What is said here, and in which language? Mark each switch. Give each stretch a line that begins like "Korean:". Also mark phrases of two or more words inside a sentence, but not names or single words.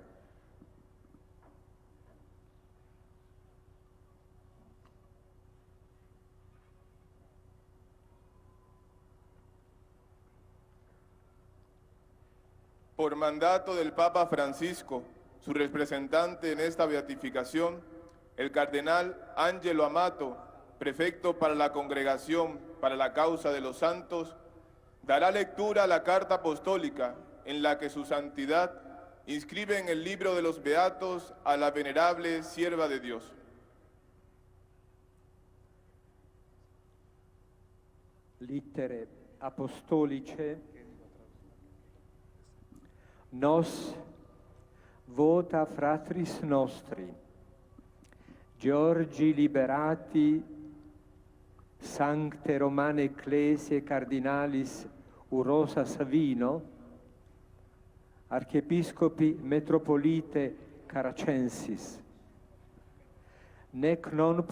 Spanish: Por mandato del Papa Francisco, su representante en esta beatificación, el cardenal Angelo Amato, prefecto para la Congregación para la Causa de los Santos, dará lectura a la carta apostólica en la que su santidad inscribe en el libro de los Beatos a la venerable Sierva de Dios.
Latin: Littere apostolice nos vota fratris nostri, Giorgi liberati Sancte Romane Ecclesiae Cardinalis Urosa Savino, Archiepiscopi Metropolite Caracensis, nec non